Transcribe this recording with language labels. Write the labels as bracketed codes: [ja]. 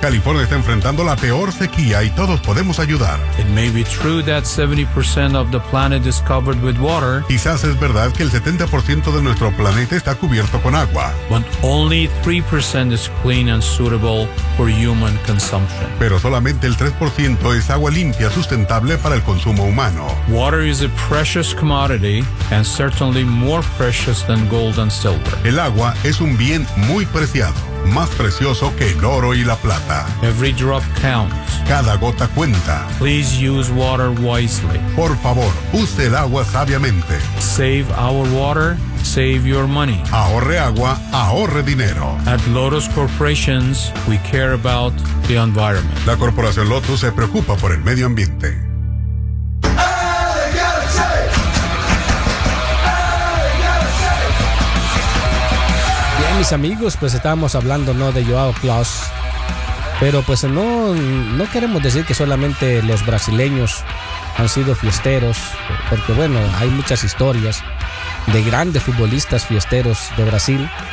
[es] California está enfrentando la peor sequía y todos podemos ayudar. [en] It may be true that 70% of the planet is covered with water. [es] Quizás es verdad que el 70% de nuestro planeta está cubierto con agua. [en] But only 3% is clean and suitable for human consumption. [es] Pero solamente el 3% es agua limpia, sustentable para el consumo humano. [en] Water is a precious commodity and certainly more precious than gold and silver. [es] El agua es un bien muy preciado, más precioso que el oro y la plata. [en] Every drop counts. [es] Cada gota cuenta. [en] Please use water wisely. [es] Por favor, use el agua sabiamente. [en] Save our water, save your money. [es] Ahorre agua, ahorre dinero. [en] At Lotus Corporations, we care about the environment. [es] La corporación Lotus se preocupa por el medio ambiente. Mis amigos, pues estábamos hablando, ¿no?, de Joao Klaus, pero pues no queremos decir que solamente los brasileños han sido fiesteros, porque bueno, hay muchas historias de grandes futbolistas fiesteros de Brasil.